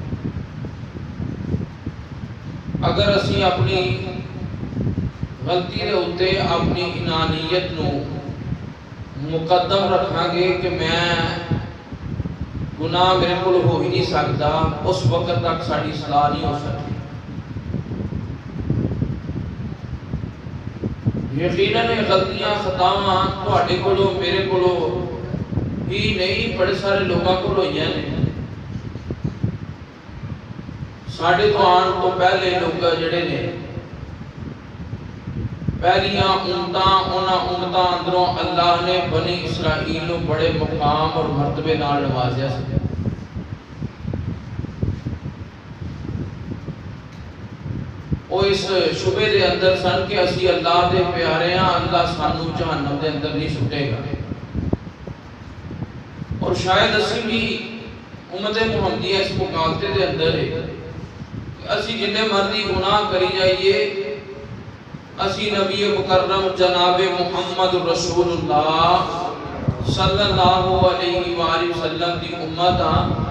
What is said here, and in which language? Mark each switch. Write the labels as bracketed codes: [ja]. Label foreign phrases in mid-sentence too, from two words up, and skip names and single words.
[pa] اگر اسی اپنی غلطی دے اوتے اپنی انانیت نو مقدم رکھاں گے کہ میں گناہ میرے کو ہو ہی نہیں سکتا، اس وقت تک ساری اصلاح نہیں ہو سکتی. یقیناً غلطیاں خطاواں تواڈے کولوں میرے کولوں ہی نہیں، بڑے سارے لوگاں کول ہوئیاں نے. ساڈے تو آن تو پہلے لوگ جڑے نے پہلیاں امتاں انہاں امتاں اندروں اللہ نے بنی اسرائیل نو بڑے مقام اور مرتبے نال نوازیا سی. وہ اس شبے دے اندر سن کہ اسی اللہ دے پیارے ہیں، اللہ سانو جہنم دے اندر نہیں سٹے گا. اور شاید اسی بھی امت محمدیہ اس مقابلے دے اندر ہے کہ اسی جتنے مرضی گناہ کری جائیے، اسی نبی مکرم جناب محمد رسول اللہ [ar] صلی اللہ علیہ وآلہ وسلم [pa] دی امت ہاں.